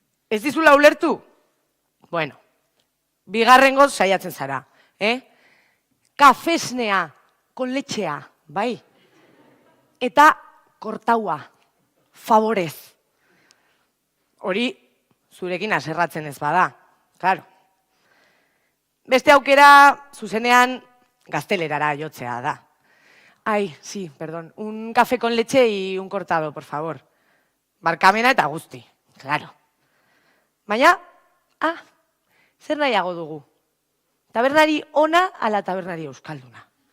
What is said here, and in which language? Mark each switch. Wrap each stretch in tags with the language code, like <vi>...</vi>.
<eu>Ez dizula ulertu? Bueno, bigarrengoz saiatzen zara, Kafesnea,</eu> <es>con letxea,</es> <eu>bai? Eta kortaua, favorez. Hori, zurekin aserratzen ez bada, claro. Beste aukera, zuzenean, gaztelerara jotzea da.</eu> <es>Ai, sí, perdón, un café con leche y un cortado, por favor.</es> <eu>Barkamena eta guzti, claro. Baina, zer nahiago dugu? Tabernari ona ala tabernari euskalduna?</eu>